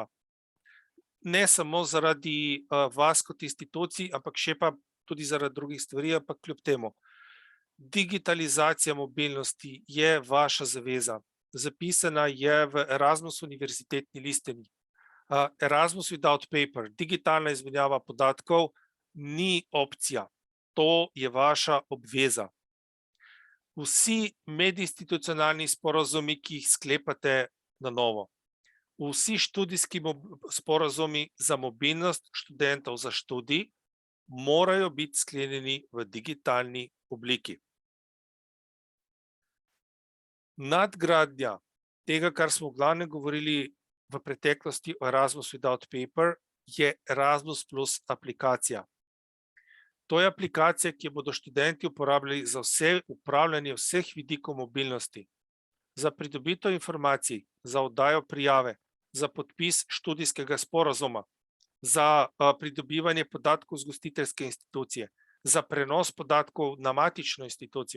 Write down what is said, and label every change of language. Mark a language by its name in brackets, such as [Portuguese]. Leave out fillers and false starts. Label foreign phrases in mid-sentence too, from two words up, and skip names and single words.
[Slovenian] Ne samo zaradi vas kot institucij, ampak šepa tudi zaradi drugih stvari, ampak kljub temu. Digitalizacija mobilnosti je vaša zaveza. Zapisana je v Erasmus univerzitetni listini. Erasmus without paper, digitalna izmenjava podatkov, ni opcija. To je vaša obveza. Vsi medinstitucionalni sporazumi, ki jih sklepate na novo, vsi študijski sporazumi za mobilnost študentov za študij morajo biti sklenjeni v digitalni obliki. Nadgradnja tega, kar smo v glavnem govorili v preteklosti o Erasmus without paper, je Erasmus plus aplikacija. To je aplikacija, ki jo bodo študenti uporabljali za upravljanje vseh vidikov mobilnosti, za pridobitev informacij, za oddajo prijave, za podpis študijskega sporazuma, za pridobivanje podatkov z gostiteljske institucije, za prenos podatkov na matično institucijo.